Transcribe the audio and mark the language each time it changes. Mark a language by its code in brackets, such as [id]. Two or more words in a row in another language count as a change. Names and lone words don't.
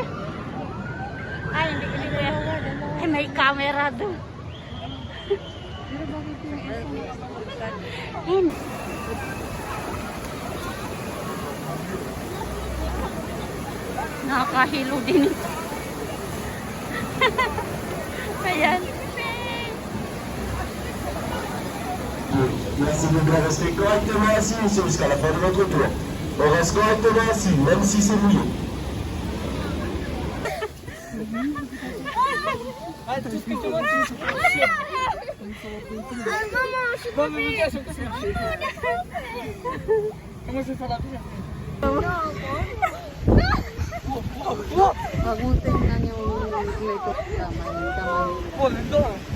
[tl] Ay, hindi kaya. Ay, may camera doon. Nakakahilo din ito. Ayan. [fr] Merci de bien rester correctement assis, monsieur, jusqu'à la fin de votre tour. On reste correctement assis, même si c'est mouillé. [tl] Huwag mong tingnan yung makeup kamay.